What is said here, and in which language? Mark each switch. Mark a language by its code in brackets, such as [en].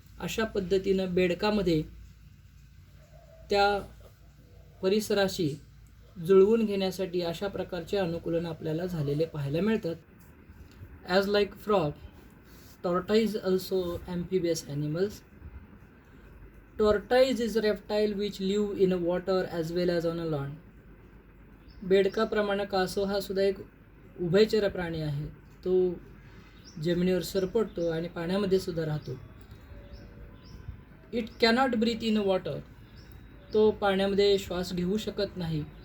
[mr] अशा पद्धतीनं बेडकामध्ये त्या परिसराशी जुळवून घेण्यासाठी अशा प्रकारचे अनुकूलन आपल्याला झालेले पाहायला मिळतात. [en] As like frog, tortoise also amphibious animals. Tortoise is a reptile which live in water as well as on a land. [mr] बेडकाप्रमाणे कासव हा सुद्धा एक उभयचर प्राणी आहे. तो जमिनीवर सरपटतो आणि पाण्यामध्ये सुद्धा राहतो. [en] It cannot breathe in water. [mr] तो पाण्यामध्ये श्वास घेऊ शकत नाही.